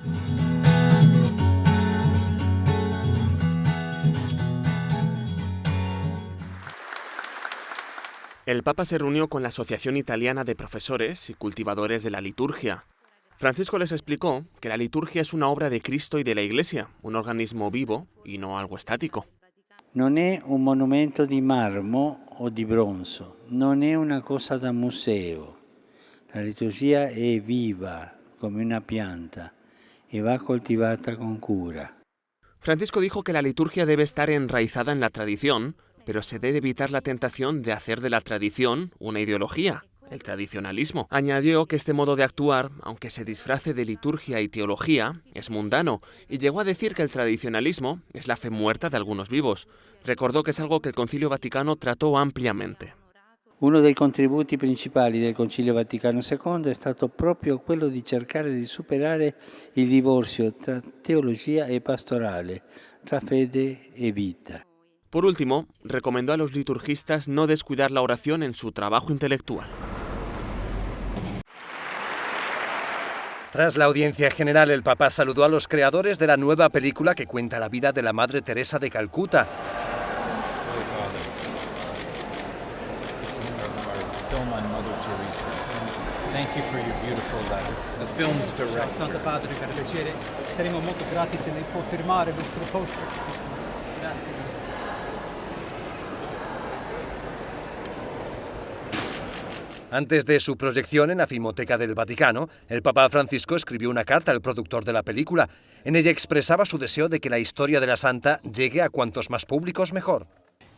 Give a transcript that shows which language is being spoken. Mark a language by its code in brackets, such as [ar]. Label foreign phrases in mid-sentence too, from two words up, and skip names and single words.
[es] El Papa se reunió con la Asociación Italiana de Profesores y Cultivadores de la Liturgia. Francisco les explicó que la liturgia es una obra de Cristo y de la Iglesia, un organismo vivo y no algo estático. [it] Non è un monumento di marmo o di bronzo, non è una cosa da museo. La liturgia è viva come una pianta e va coltivata con cura. [es] Francisco dijo que la liturgia debe estar enraizada en la tradición, pero se debe evitar la tentación de hacer de la tradición una ideología, el tradicionalismo. Añadió que este modo de actuar, aunque se disfrace de liturgia y teología, es mundano, y llegó a decir que el tradicionalismo es la fe muerta de algunos vivos. Recordó que es algo que el Concilio Vaticano trató ampliamente. [it] Uno dei contributi principali del Concilio Vaticano II è stato proprio quello di cercare di superare il divorzio tra teologia e pastorale, tra fede e vita. [es] Por último, recomendó a los liturgistas no descuidar la oración en su trabajo intelectual. Tras la audiencia general, el Papa saludó a los creadores de la nueva película que cuenta la vida de la Madre Teresa de Calcuta. [it] Santo Padre, caro piacere, saremo molto grati se lei può firmare il vostro poster. Grazie. [es] Antes de su proyección en la Filmoteca del Vaticano, el Papa Francisco escribió una carta al productor de la película. En ella expresaba su deseo de que la historia de la santa llegue a cuantos más públicos mejor.